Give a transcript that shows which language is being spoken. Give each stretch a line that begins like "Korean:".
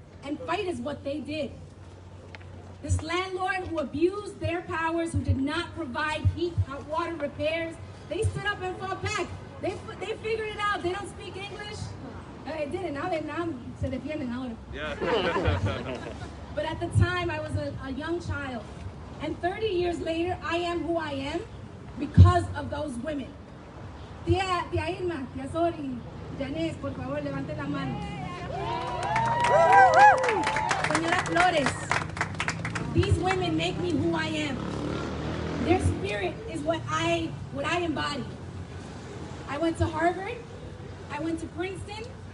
English: And fight is what they did. This landlord who abused their powers, who did not provide heat, hot water repairs, they stood up and fought back. They figured it out. They don't speak English. They didn't. Now
Spanish: se defienden ahora.
English: But at the time, I was a young child. And 30 years later, I am who I am because of those women.
Spanish: Tía Irma, tía Sori, Janés, por favor, levanten la mano.
English: Señora Flores, these women make me who I am. Their spirit is what I embody. I went to Harvard. I went to Princeton.